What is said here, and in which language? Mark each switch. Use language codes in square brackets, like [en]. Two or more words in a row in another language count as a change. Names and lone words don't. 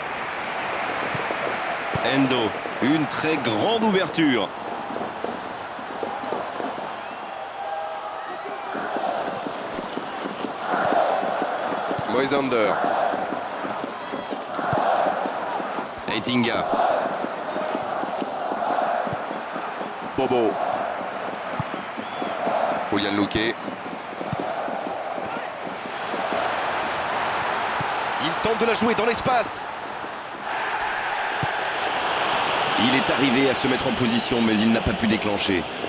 [fr] Endo, une très grande ouverture. Moisander. Heitinga. Bobo. Julian Luque. tente de la jouer dans l'espace. Il est arrivé à se mettre en position, mais il n'a pas pu déclencher.